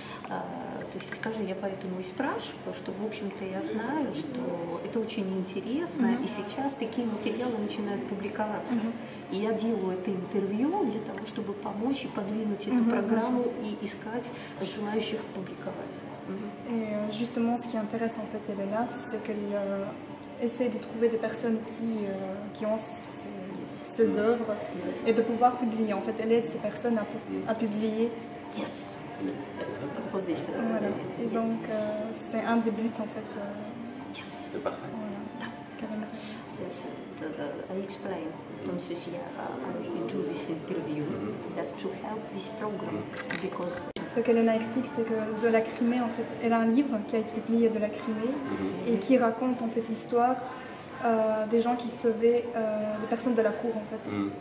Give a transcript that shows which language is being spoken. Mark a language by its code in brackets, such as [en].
[ru] То есть, скажи, я поэтому и спрашиваю, что, в общем-то, я знаю, что это очень интересно, и сейчас такие материалы начинают публиковаться. И я делаю это интервью для того, чтобы помочь и подвинуть эту программу и искать желающих публиковать. [fr] Et justement, ce qui intéresse en fait Elena, c'est qu'elle essaie de trouver des personnes qui ont ces œuvres et de pouvoir publier. En fait, elle aide ces personnes à publier. [en] Yes. Yes. For this. [fr] Voilà. Et donc, c'est un des buts en fait. [en] Yes. [fr] C'est parfait. Voilà, carrément. [en] Yes. I explain. Entonces, I do this interview that to help this program because [fr] ce qu'Elena explique, c'est que de la Crimée, en fait, elle a un livre qui a été publié de la Crimée et qui raconte en fait l'histoire des gens qui sauvaient les personnes de la cour, en fait.